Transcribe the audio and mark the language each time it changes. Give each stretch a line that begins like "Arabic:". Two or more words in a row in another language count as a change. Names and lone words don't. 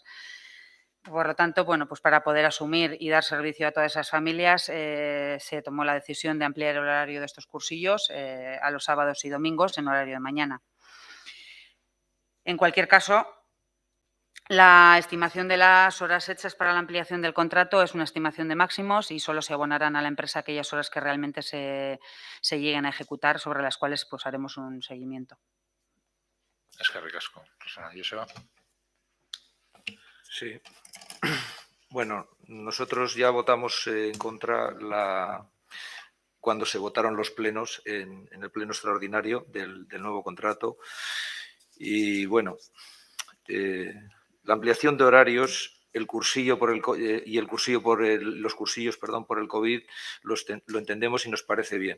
Spanish: Por lo tanto, pues para poder asumir y dar servicio a todas esas familias, se tomó la decisión de ampliar el horario de estos cursillos a los sábados y domingos en horario de mañana. En cualquier caso, la estimación de las horas hechas para la ampliación del contrato es una estimación de máximos y solo se abonarán a la empresa aquellas horas que realmente se lleguen a ejecutar, sobre las cuales pues haremos un seguimiento.
Basque: Eskerrik asko. Rosana, Joseba.
Spanish: Sí. Bueno, nosotros ya votamos en contra cuando se votaron los plenos en el pleno extraordinario del nuevo contrato. Y bueno, la ampliación de horarios el cursillo por el los cursillos, perdón, por el COVID lo entendemos y nos parece bien.